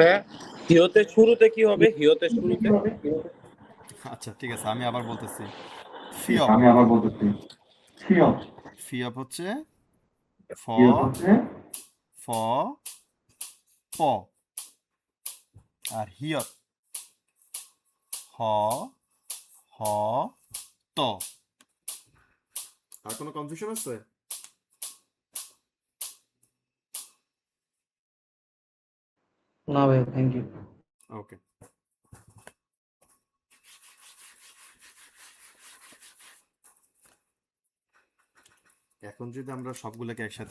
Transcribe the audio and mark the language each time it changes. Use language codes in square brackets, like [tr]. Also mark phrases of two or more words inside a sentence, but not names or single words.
[bn] ভাইয়া হিয়তে শুরুতে কি হবে? হিয়তে শুরুতে আচ্ছা ঠিক আছে, আমি আবার বলতেছি। ফিয়প। আমি আবার বলতেছি, ফিয়প। ফিয়প হচ্ছে ফ, ফিয়প হচ্ছে ফ, প। আর হিয়ত হ, হ, ত। আর কোনো কনফিউশন আছে? না ভাইয়া, [en] thank you. [bn] ওকে। এখন যদি আমরা সবগুলোকে একসাথে